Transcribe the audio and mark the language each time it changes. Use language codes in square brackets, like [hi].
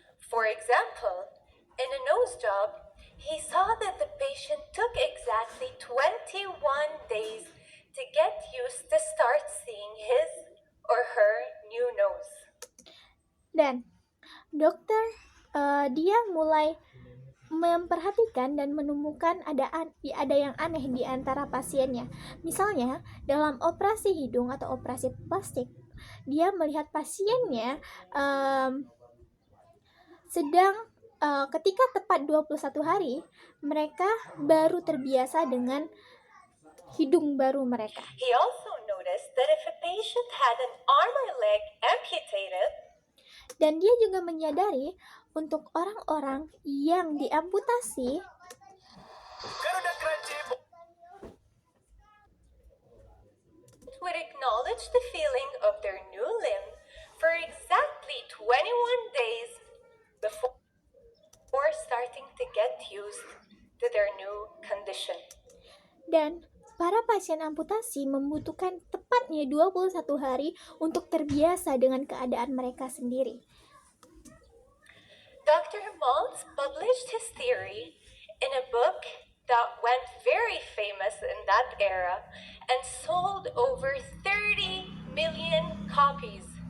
[en] For example, in a nose job, he saw that the patient took exactly 21 days to get used to start seeing his or her new nose. [id] Dan dokter dia mulai memperhatikan dan menemukan ada yang aneh di antara pasiennya. Misalnya dalam operasi hidung atau operasi plastik, dia melihat pasiennya sedang ketika tepat 21 hari mereka baru terbiasa dengan hidung baru mereka. [en] He also noticed that if a patient had an arm or leg amputated, [id] dan dia juga menyadari untuk orang-orang yang diamputasi [en] would acknowledge the feeling of their new limb for exactly 21 days before starting to get used to their new condition. [id] Dan para pasien amputasi membutuhkan tepatnya 21 hari untuk terbiasa dengan keadaan mereka sendiri. [en] Dr. Maltz published his theory in a book that went very famous in that era and sold over 30 million copies.